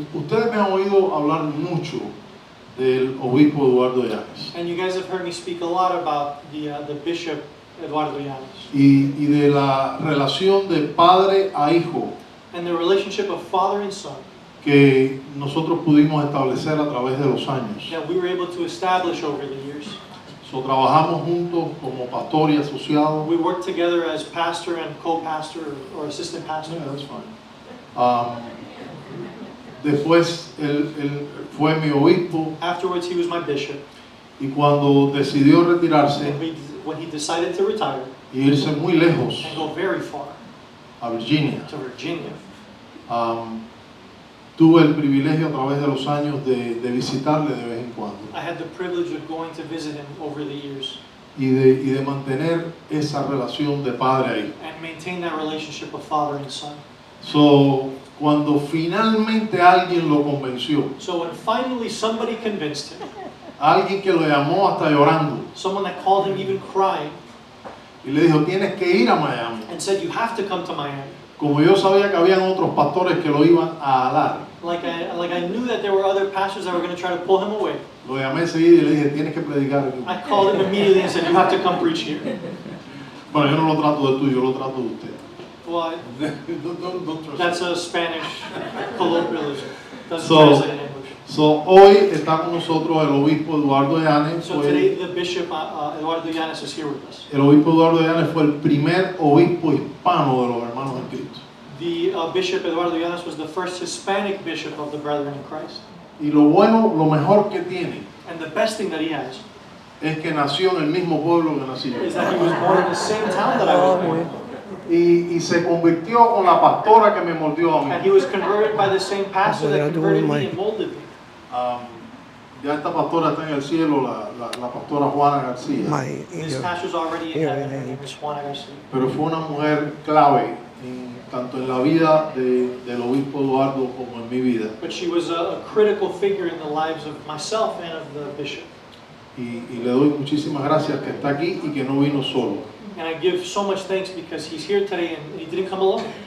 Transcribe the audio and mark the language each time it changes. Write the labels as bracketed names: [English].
[Spanish] Ustedes me han oído hablar mucho del obispo Eduardo Llanes [English] And you guys have heard me speak a lot about the Bishop Eduardo Llanes [Spanish] y de la relación de padre a hijo [English] and the relationship of father and son [Spanish] que nosotros pudimos establecer a través de los años. [English] that we were able to establish over the years. [Spanish] So, trabajamos juntos como pastor y asociado. [English] We worked together as pastor and co-pastor or assistant pastor. Yeah, that's fine. [Spanish] Después él fue mi obispo [English] Afterwards, he was my bishop. [Spanish] y cuando decidió retirarse [English] And when he decided to retire [Spanish] y irse muy lejos [English] and go very far [Spanish] a Virginia, [English] to Virginia, [Spanish] tuve el privilegio a través de los años de visitarle de vez en cuando [English] I had the privilege of going to visit him over the years [Spanish] y de mantener esa relación de padre a hijo. [English] and maintain that relationship of father and son. [Spanish] So, cuando finalmente alguien lo convenció, [English] So when finally somebody convinced him, [Spanish] alguien que lo llamó hasta llorando [English] someone that called him even crying [Spanish] y le dijo, tienes que ir a Miami. [English] and said, you have to come to Miami. [Spanish] Como yo sabía que habían otros pastores que lo iban a alar, [English] Like I knew that there were other pastors that were going to try to pull him away. [Spanish] lo llamé enseguida y le dije, tienes que predicar aquí. [English] I called him immediately and said, you have to come preach here. [Spanish] Bueno, yo no lo trato de tú, yo lo trato de usted. [English] Well, Don't trust that's a Spanish colloquialism. Doesn't So- translate in English. [Spanish] So, hoy está con nosotros el obispo Eduardo Llanes. [English] So today the Bishop Eduardo Llanes is here with us. [Spanish] El obispo Eduardo Llanes fue el primer obispo hispano de los hermanos en Cristo. [English] The Bishop Eduardo Llanes was the first Hispanic bishop of the Brethren in Christ. [Spanish] Y lo bueno, lo mejor que tiene [English] And the best thing that he has [Spanish] es que nació en el mismo pueblo que nací yo. [English] is that he was born in the same town that I was born. [Spanish] Y se convirtió con la pastora que me moldeó a [English] And [Spanish] mí. [English] he was converted by the same pastor that converted me and molded me. [Spanish] Ya esta pastora está en el cielo, la pastora Juana García. [English] This pastor's already in heaven. Her name is Juana Garcia. [Spanish] Pero fue una mujer clave, tanto en la vida del obispo Eduardo como en mi vida. [English] But she was a critical figure in the lives of myself and of the bishop. [Spanish] Y le doy muchísimas gracias que está aquí y que no vino solo. [English] And I give so much thanks because he's here today and he didn't come alone.